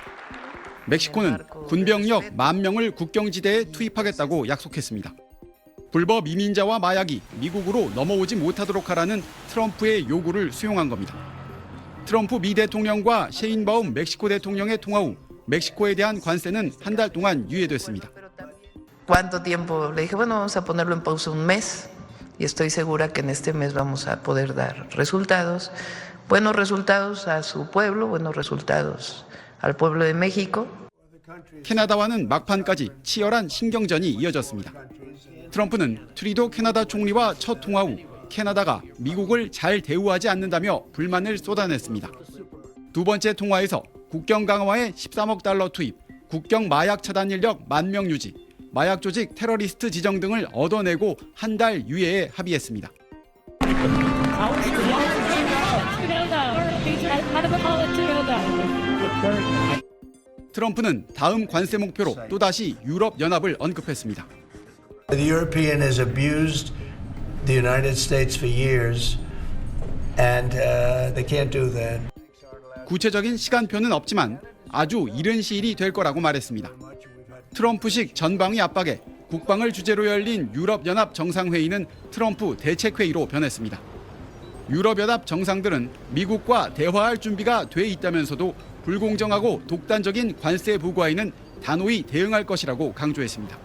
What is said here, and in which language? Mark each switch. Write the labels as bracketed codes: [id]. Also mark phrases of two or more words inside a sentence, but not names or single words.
[ko] 멕시코는 군병력 10,000명을 국경지대에 투입하겠다고 약속했습니다. 불법 이민자와 마약이 미국으로 넘어오지 못하도록 하라는 트럼프의 요구를 수용한 겁니다. 트럼프 미 대통령과 셰인바움 멕시코 대통령의 통화 후 멕시코에 대한 관세는 한 달 동안 유예됐습니다. [es] ¿Cuánto tiempo? Le dije, bueno, vamos a ponerlo en pausa un mes y estoy segura que en este mes vamos a poder dar resultados, buenos resultados a su pueblo, buenos resultados al pueblo de México. [ko] 캐나다와는 막판까지 치열한 신경전이 이어졌습니다. 트럼프는 트리도 캐나다 총리와 첫 통화 후 캐나다가 미국을 잘 대우하지 않는다며 불만을 쏟아냈습니다. 두 번째 통화에서 국경 강화에 13억 달러 투입, 국경 마약 차단 인력 10,000명 유지, 마약 조직 테러리스트 지정 등을 얻어내고 한 달 유예에 합의했습니다. 트럼프는 다음 관세 목표로 또다시 유럽 연합을 언급했습니다. [en] The European has abused the United States for years, and they can't do that. [ko] 구체적인 시간표는 없지만 아주 이른 시일이 될 거라고 말했습니다. 트럼프식 전방위 압박에 국방을 주제로 열린 유럽연합 정상회의는 트럼프 대책회의로 변했습니다. 유럽연합 정상들은 미국과 대화할 준비가 돼 있다면서도 불공정하고 독단적인 관세 부과에는 단호히 대응할 것이라고 강조했습니다.